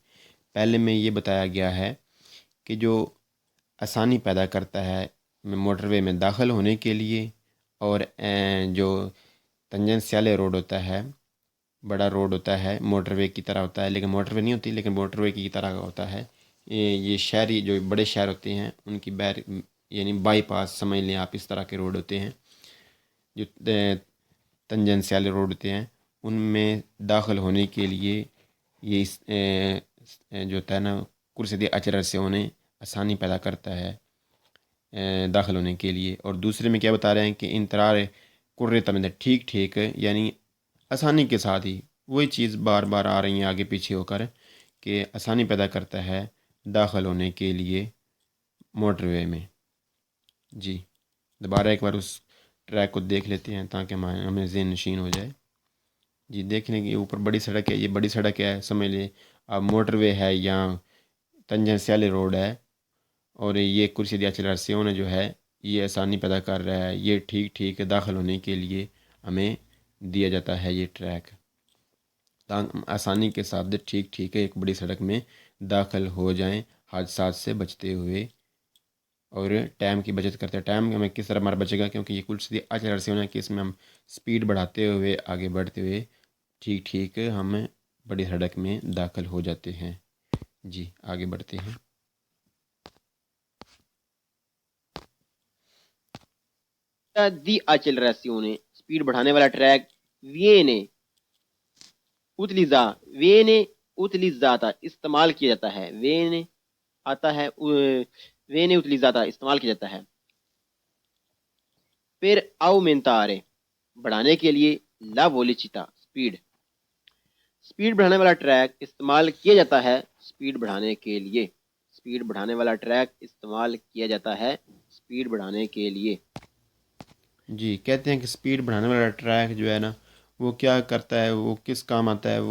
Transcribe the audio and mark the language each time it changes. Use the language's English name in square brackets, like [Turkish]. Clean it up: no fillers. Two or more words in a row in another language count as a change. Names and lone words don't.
[Urdu] پہلے میں یہ بتایا گیا ہے کہ جو آسانی پیدا کرتا ہے موٹر وے میں داخل ہونے کے لیے، اور جو تنجنسیالے روڈ ہوتا ہے، بڑا روڈ ہوتا ہے، موٹر وے کی طرح ہوتا ہے، لیکن موٹر وے نہیں ہوتی، لیکن موٹر وے کی طرح ہوتا ہے۔ یہ شہری جو بڑے شہر ہوتے ہیں ان کی یعنی بائی پاس سمجھ لیں آپ، اس طرح کے روڈ ہوتے ہیں جو تنجنسیالے روڈ ہوتے ہیں، ان میں داخل ہونے کے لیے یہ جو ہوتا ہے نا [Italian] corsia di accelerazione [Urdu] آسانی پیدا کرتا ہے داخل ہونے کے لیے۔ اور دوسرے میں کیا بتا رہے ہیں کہ [Italian] entrare correttamente [Urdu] ٹھیک یعنی آسانی کے ساتھ ہی وہی چیز بار بار آ رہی ہیں آگے پیچھے ہو کر کہ آسانی پیدا کرتا ہے داخل ہونے کے لیے موٹر وے میں۔ جی دوبارہ ایک بار اس ٹریک کو دیکھ لیتے ہیں تاکہ ہمیں ذہن نشین ہو جائے۔ جی دیکھنے کے اوپر بڑی سڑک ہے، یہ بڑی سڑک ہے سمجھ لیں اب موٹر وے ہے یا تنجنسیالے روڈ ہے، اور یہ [Italian] corsia di accelerazione [Urdu] جو ہے یہ آسانی پیدا کر رہا ہے، یہ ٹھیک داخل ہونے کے لیے ہمیں دیا جاتا ہے یہ ٹریک، تاکہ آسانی کے ساتھ ٹھیک ایک بڑی سڑک میں داخل ہو جائیں حادثات سے بچتے ہوئے، اور ٹائم کی بچت کرتے ہیں۔ ٹائم ہمیں کس طرح ہمارا بچے گا؟ کیونکہ یہ [Italian] corsia di accelerazione [Urdu] کہ اس میں ہم سپیڈ بڑھاتے ہوئے آگے بڑھتے ہوئے ٹھیک ہم بڑی سڑک میں داخل ہو جاتے ہیں۔ جی آگے بڑھتے ہیں۔ [Italian] di accelerazione [Urdu] سپیڈ بڑھانے والا ٹریک [Italian] viene utilizzata [Urdu] استعمال کیا جاتا ہے۔ viene آتا ہے [Italian] viene utilizzata [Urdu] استعمال کیا جاتا ہے۔ پھر aumentare بڑھانے کے لیے [Italian] la velocità [Urdu] سپیڈ بڑھانے والا ٹریک استعمال کیا جاتا ہے سپیڈ بڑھانے کے لیے۔ سپیڈ بڑھانے والا ٹریک استعمال کیا جاتا ہے سپیڈ بڑھانے کے لیے۔ جی کہتے ہیں کہ سپیڈ بڑھانے والا ٹریک جو ہے نا وہ کیا کرتا ہے، وہ کس کام آتا ہے؟